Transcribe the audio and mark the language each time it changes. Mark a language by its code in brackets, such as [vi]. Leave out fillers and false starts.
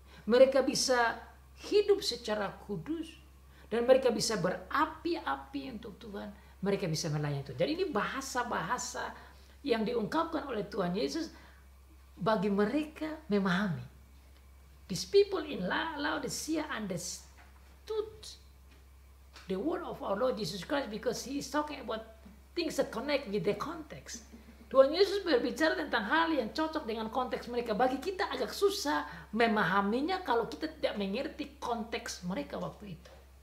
[id] Mereka bisa hidup secara kudus. Dan mereka bisa berapi-api untuk Tuhan. Mereka bisa melayani Tuhan. Jadi ini bahasa-bahasa yang diungkapkan oleh Tuhan Yesus bagi mereka memahami. [en] These people in Laodicea understood the word of our Lord Jesus Christ because he is talking about things that connect with the context. [id] Tuhan Yesus berbicara tentang hal yang cocok dengan konteks mereka. Bagi kita agak susah memahaminya kalau kita tidak mengerti konteks mereka waktu itu.